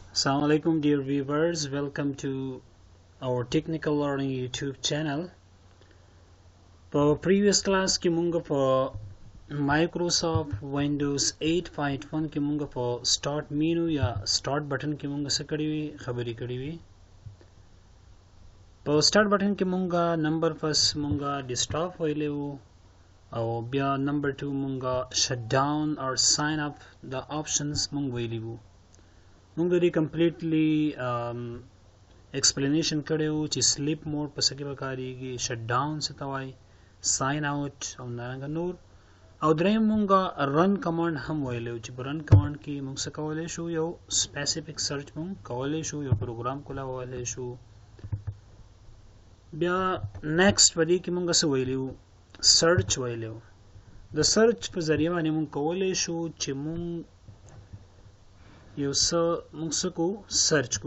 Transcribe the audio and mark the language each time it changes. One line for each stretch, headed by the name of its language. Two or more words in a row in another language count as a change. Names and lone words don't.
Arabic: السلام عليكم
English: dear viewers, welcome to our technical learning YouTube channel.
Pashto: په
English: previous class
Pashto: کې مونږ په Microsoft Windows 8.1 کې مونږ په
English: start menu
Pashto: یا
English: start button
Pashto: کې مونږ څه خبرې کړې وي. په
English: start button
Pashto: کې مونږ
English: number first
Pashto: مونږ desktop ویلې وو او بیا number 2 مونږ
English: shut down or sign up the options
Pashto: مونږ ویلې وو. مونږ دې
English: completely explanation
Pashto: کړو چې
English: sleep mode
Pashto: په څه کې وکاريږي،
English: shut down
Pashto: څه ته وایي،
English: sign out
Pashto: او نارنګ نور. او دریم مونږ
English: run command
Pashto: هم ویلو چې په
English: run command
Pashto: کې مونږ څه کولای شو، یو
English: specific search
Pashto: مونږ کولای شو، یو پروګرام کولای شو. بیا next پدې کې مونږ څه ویلو، search ویلو. د search په ذریعہ باندې مونږ کولای شو چې مونږ یو څه موږ څه کو سرچ کو.